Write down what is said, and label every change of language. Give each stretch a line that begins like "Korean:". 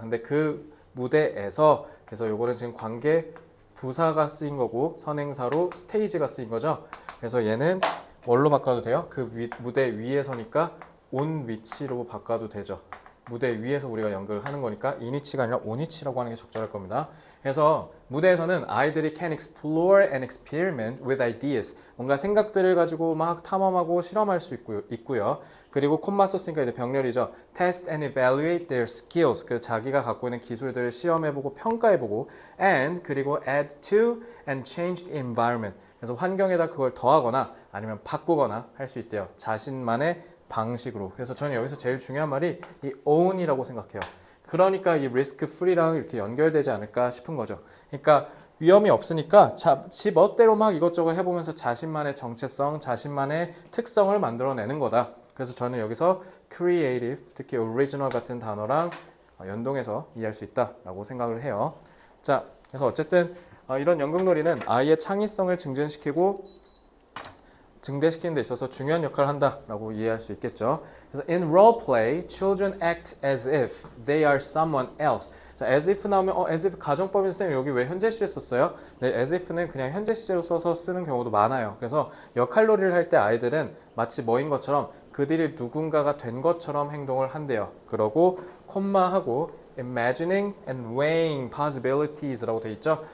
Korean: 근데 그 무대에서 그래서 요거는 지금 관계 부사가 쓰인 거고 선행사로 스테이지가 쓰인 거죠. 그래서 얘는 뭘로 바꿔도 돼요? 그 무대 위에서니까 온 위치로 바꿔도 되죠. 무대 위에서 우리가 연극을 하는 거니까 in 위치가 아니라 on 위치라고 하는 게 적절할 겁니다. 그래서 무대에서는 아이들이
English: can explore and experiment with ideas.
Korean: 뭔가 생각들을 가지고 막 탐험하고 실험할 수 있고요. 그리고 콤마 썼으니까 이제 병렬이죠.
English: Test and evaluate their skills.
Korean: 그 자기가 갖고 있는 기술들을 시험해보고 평가해보고 and 그리고
English: add to and change the environment.
Korean: 그래서 환경에다 그걸 더하거나 아니면 바꾸거나 할 수 있대요. 자신만의 방식으로. 그래서 저는 여기서 제일 중요한 말이 이 own이라고 생각해요. 그러니까 이 risk free랑 이렇게 연결되지 않을까 싶은 거죠. 그러니까 위험이 없으니까 지 멋대로 막 이것저것 해보면서 자신만의 정체성, 자신만의 특성을 만들어내는 거다. 그래서 저는 여기서 creative, 특히 original 같은 단어랑 연동해서 이해할 수 있다라고 생각을 해요. 자, 그래서 어쨌든 이런 연극놀이는 아이의 창의성을 증대시키는 데 있어서 중요한 역할을 한다라고 이해할 수 있겠죠.
English: 그래서 in role play, children act as if they are someone else.
Korean: 자, as if 나오면 as if 가정법인 쌤 여기 왜 현재 시제 썼어요? 네, as if는 그냥 현재 시제로 써서 쓰는 경우도 많아요. 그래서 역할놀이를 할 때 아이들은 마치 뭐인 것처럼 그들이 누군가가 된 것처럼 행동을 한대요. 그러고 콤마하고
English: imagining and weighing possibilities
Korean: 라고 돼 있죠.